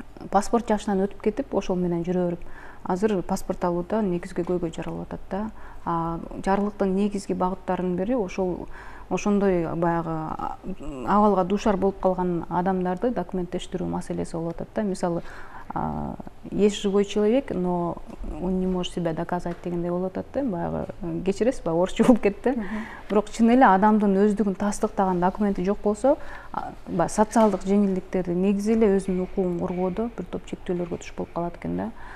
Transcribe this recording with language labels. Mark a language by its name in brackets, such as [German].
[Kyrgyz] Паспорт жашынан өтүп кетип, ошол менен жүрө берип, азыр паспорт алууда негизги көйгөй жаралып атат да. Жарлыктын негизги багыттарынын бири ошондой баягы абалга дуушар болуп калган адамдарды документтештирүү маселеси болуп атат да. Мисалы, [Russian] есть живой человек, но он не может себя доказать [Kyrgyz] дегендей болуп атат да. Баягы кечиресиз ба, орусча болуп кетти. Бирок чын эле адамдын өздүгүн тастыктаган документи жок болсо, социалдык жеңилдиктерди, негизи эле өзүнүн укугун коргоодо бир топ чектөөлөргө туш болуп калат экен да.